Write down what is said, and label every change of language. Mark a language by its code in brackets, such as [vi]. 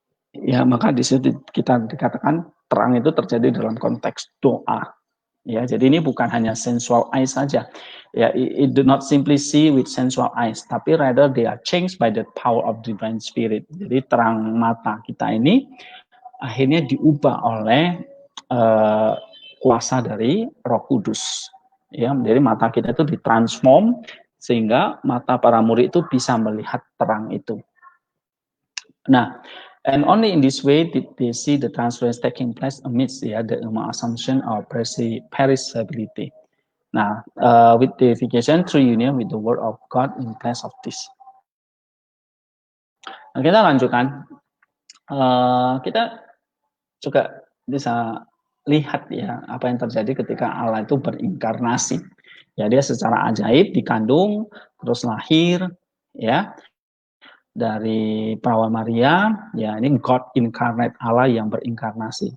[id] Ya, maka di situ kita dikatakan terang itu terjadi dalam konteks doa. Ya, jadi ini bukan hanya [en] sensual eyes [id] saja. Ya, [en] it do not simply see with sensual eyes, [id] tapi [en] rather they are changed by the power of divine spirit. [id] Jadi terang mata kita ini akhirnya diubah oleh kuasa dari Roh Kudus. Ya, jadi mata kita itu ditransform sehingga mata para murid itu bisa melihat terang itu. [en] Nah, and only in this way did they see the transference taking place amidst the assumption of perishability. Nah, with deification through union with the word of God in place of this. [id] Nah, kita lanjutkan. Kita juga bisa lihat ya apa yang terjadi ketika Allah itu berinkarnasi. Ya, dia secara ajaib dikandung, terus lahir, ya, dari perawan Maria, ya, ini [en] God incarnate, [id] Allah yang berinkarnasi.